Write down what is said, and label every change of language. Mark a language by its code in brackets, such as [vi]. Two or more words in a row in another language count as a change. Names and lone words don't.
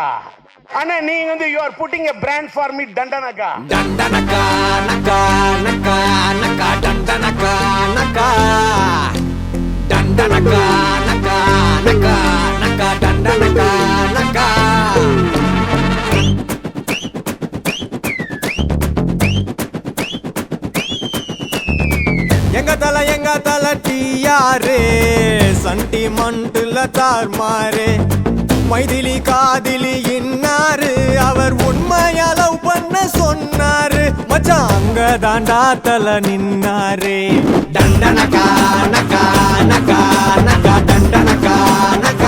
[en] Anna, you are putting a brand for me, Dandanaga. Dandanaga, naga, naga, naga, Dandanaga, naga. Dandanaga, naga, naga, naga, Dandanaga, naga. [ta] எங்க தல டியாரே சண்டிமெண்ட்ல தார் மாரே மைதிலி காதிலி இன்னாரு அவர் உண்மையா லவ் பண்ண சொன்னாரு மச்சான் அங்க தாண்டா தல நின்னாரு டண்டனகா நகா நகா நகா டண்டனகா நகா